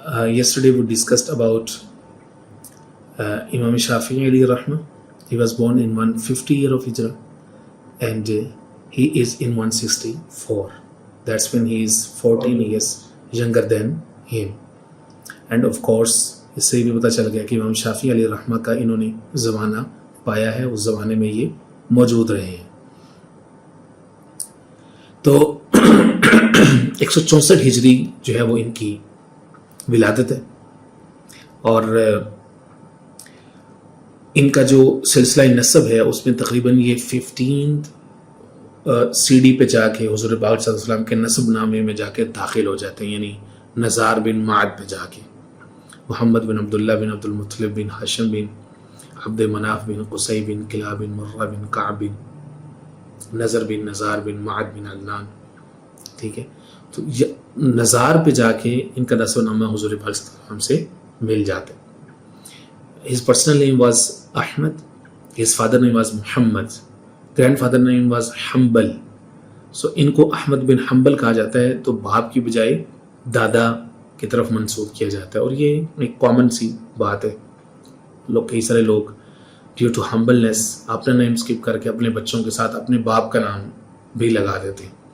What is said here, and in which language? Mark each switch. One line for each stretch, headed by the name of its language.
English: Yesterday we discussed about Imam Shafi'i alayhi rahmah. He was born in 150 year of Hijrah, and he is in 164. That's when he is 14 years younger than him. And of course
Urdu: اس سے بھی پتہ چل گیا کہ امام شافعی علیہ رحمہ کا انہوں نے زمانہ پایا ہے, اس زمانے میں یہ موجود رہے ہیں. تو 164 ہجری جو ہے وہ ان کی ولادت ہے, اور ان کا جو سلسلہ نسب ہے اس میں تقریباً یہ 15 سی ڈی پہ جا کے حضور پاک صلی اللہ علیہ وسلم کے نسب نامے میں جا کے داخل ہو جاتے ہیں, یعنی نزار بن معد پہ جا کے محمد بن عبداللہ بن عبد المطلب بن ہاشم بن عبد مناف بن قصی بن کلاب بن مرہ بن کعب بن نظر بن نزار بن معد بن عدنان. ٹھیک ہے, تو نزار پہ جا کے ان کا نسب نامہ حضور پاک صلی اللہ علیہ وسلم سے مل جاتے.
English: His personal name was Ahmad, his father name was Muhammad, grandfather name was Hanbal.
Urdu: So ان کو احمد بن حنبل کہا جاتا ہے, تو باپ کی بجائے دادا کی طرف منسوب کیا جاتا ہے, اور یہ ایک کامن سی بات ہے. کئی سارے لوگ
English: due to humbleness
Urdu: اپنا نیم اسکپ کر کے اپنے بچوں کے ساتھ اپنے باپ کا نام بھی لگا دیتے ہیں.